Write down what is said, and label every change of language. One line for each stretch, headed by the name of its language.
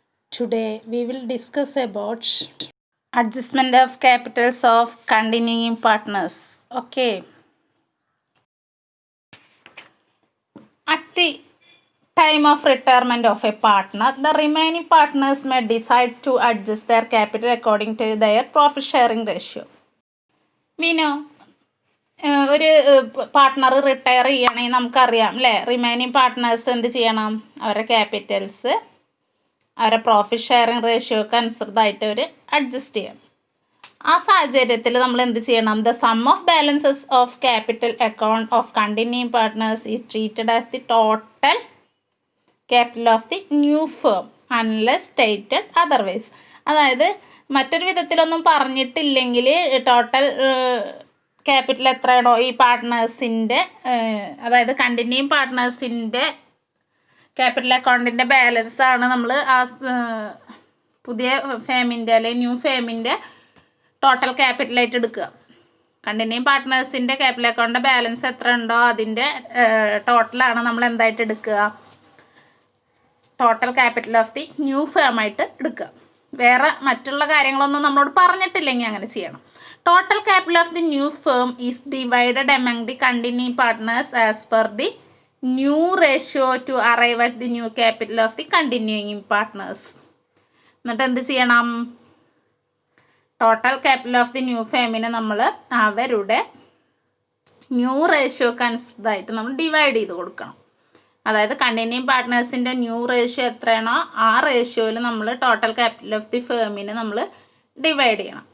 English: Today we will discuss about adjustment of capitals of continuing partners. Okay. At the time of retirement of a partner, the remaining partners may decide to adjust their capital according to their profit sharing ratio. We know
Malayalam: ഒരു partner retire ചെയ്യുകയാണെങ്കിൽ നമുക്കറിയാം അല്ലേ, remaining partners എന്ത് ചെയ്യണം, അവരുടെ Capitals അവരുടെ profit sharing റേഷ്യോക്ക് അനുസൃതമായിട്ട് അവർ adjust ചെയ്യണം. ആ സാഹചര്യത്തിൽ നമ്മൾ എന്ത് ചെയ്യണം,
English: The sum of balances of capital account of continuing partners is treated as the total capital of the new firm unless stated otherwise.
Malayalam: അതായത് മറ്റൊരു വിധത്തിലൊന്നും പറഞ്ഞിട്ടില്ലെങ്കിൽ ടോട്ടൽ ക്യാപിറ്റൽ എത്രയാണോ ഈ പാർട്ട്നേഴ്സിൻ്റെ, അതായത് കണ്ടിന്യൂയിങ് പാർട്ട്നേഴ്സിൻ്റെ ക്യാപിറ്റൽ അക്കൗണ്ടിൻ്റെ ബാലൻസാണ് നമ്മൾ ആ പുതിയ ഫേമിൻ്റെ അല്ലെങ്കിൽ ന്യൂ ഫേമിൻ്റെ ടോട്ടൽ ക്യാപിറ്റലായിട്ട് എടുക്കുക. കണ്ടിന്യൂയിങ് പാർട്ട്നേഴ്സിൻ്റെ ക്യാപിറ്റൽ അക്കൗണ്ടിൻ്റെ ബാലൻസ് എത്ര ഉണ്ടോ അതിൻ്റെ ടോട്ടലാണ് നമ്മൾ എന്തായിട്ട് എടുക്കുക, total capital of the new ഫേമായിട്ട് എടുക്കുക. വേറെ മറ്റുള്ള കാര്യങ്ങളൊന്നും നമ്മളോട് പറഞ്ഞിട്ടില്ലെങ്കിൽ അങ്ങനെ ചെയ്യണം.
English: Total capital of the new firm is divided among the continuing partners as per the new ratio to arrive at the new capital of the continuing partners.
Malayalam: എന്നിട്ട് എന്ത് ചെയ്യണം, total capital of the new ഫേമിനെ നമ്മൾ അവരുടെ new റേഷ്യോക്ക് അനുസൃതമായിട്ട് നമ്മൾ divide ചെയ്ത് കൊടുക്കണം. അതായത് കണ്ടിന്യൂയിങ് പാർട്ട്നേഴ്സിൻ്റെ ന്യൂ റേഷ്യോ എത്രയാണോ ആ റേഷ്യോയിൽ നമ്മൾ ടോട്ടൽ ക്യാപിറ്റൽ ഓഫ് ദി ഫേമിനെ നമ്മൾ ഡിവൈഡ് ചെയ്യണം.